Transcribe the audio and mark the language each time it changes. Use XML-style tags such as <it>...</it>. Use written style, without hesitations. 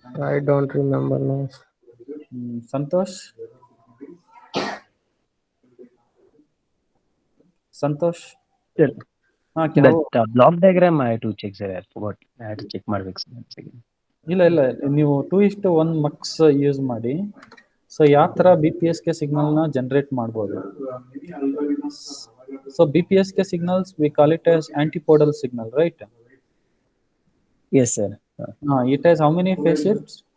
<en>I don't remember now. Santosh? That block diagram I had to check, sir. I forgot. I had to check</en> <kn>ಮಾಡ್ಬೇಕು</kn> <en>sir once again.</en> <kn>ಇಲ್ಲ ನೀವು 2:1 marks use ಮಾಡಿ so ಯಾವ ತರ BPSK signal ನ generate ಮಾಡಬಹುದು.</kn> <en>So BPSK signals we call it as antipodal signal, right? Yes, sir. It has how many phase shifts?</en>